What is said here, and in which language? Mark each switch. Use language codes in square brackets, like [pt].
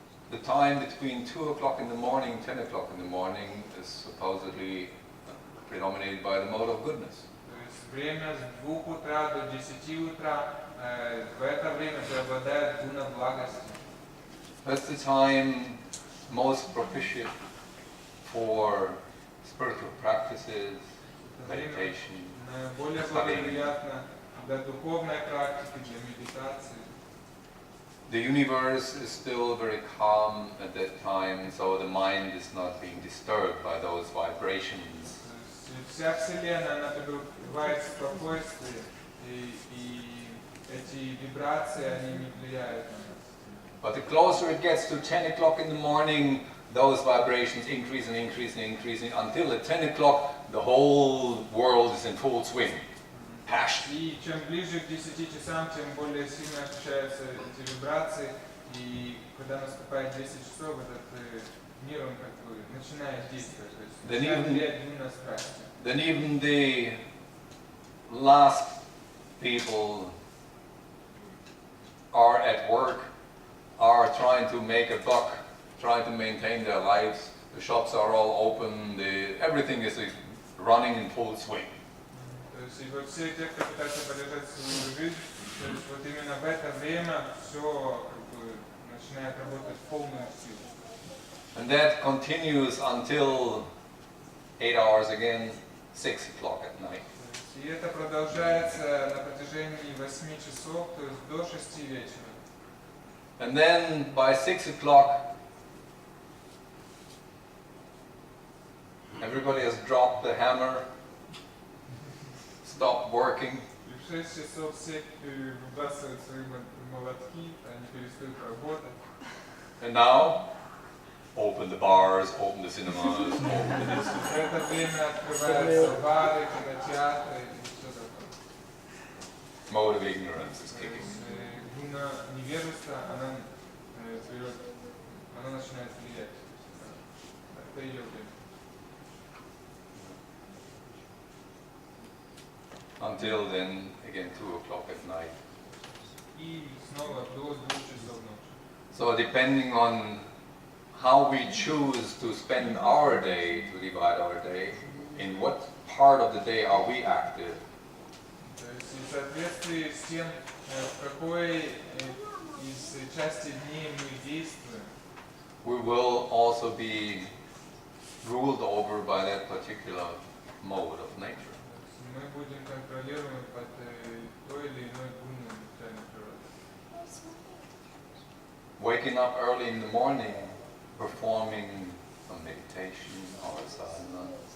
[en] The time between 2 o'clock in the morning, 10 o'clock in the morning is supposedly predominated by the mode of goodness. [ru] То есть время с 2 утра до 10 утра, в это время преобладает гуна благости. [en] That's the time most propitious for spiritual practices, meditation, [ru] Более благоприятно для духовной практики, для медитации. [en] The universe is still very calm at that time, so the mind is not being disturbed by those vibrations. [ru] Вся Вселенная, она пребывает в спокойствии, и эти вибрации, они не влияют на нас. [en] But the closer it gets to 10 o'clock in the morning, those vibrations increase and increase and increasing until at 10 o'clock the whole world is in full swing. Passion. [ru] И чем ближе к 10 часам, тем более сильно ощущаются эти вибрации, и когда наступает 10 часов, этот мир, он как бы начинает действовать, то есть начинает влиять на страсти. [en] Then even the last people are at work, are trying to make a buck, trying to maintain their lives. The shops are all open, everything is running in full swing. [ru] То есть и вот все те, кто пытается поддержать свою жизнь, то есть вот именно в это время все как бы начинает работать в полную силу. [en] And that continues until 8 hours again, 6 o'clock at night. [ru] И это продолжается на протяжении 8 часов, то есть до 6 вечера. [en] And then by 6 o'clock, everybody has dropped the hammer, stopped working, [ru] И в 6 часов все выбрасывают свои молотки, они перестают работать. [en] and now open the bars, open the cinemas, open the this. [ru] В это время открываются бары, кинотеатры и все такое. [en] Mode of ignorance is [ru] То [en] kicking. [ru] есть гуна невежества, она берет, она начинает влиять. Это ее время. [en] Until then, again, 2 o'clock at night. [ru] И снова до 2 часов ночи. [en] So depending on how we choose to spend our day, to divide our day, in what part of the day are we active, [ru] То есть в соответствии с тем, в какой из части дней мы действуем, [en] we will also be ruled over by that particular mode of nature. [ru] мы будем контролируемы под той или иной гуной материальной природы. [en] Waking up early in the morning, performing some meditation or sadhana.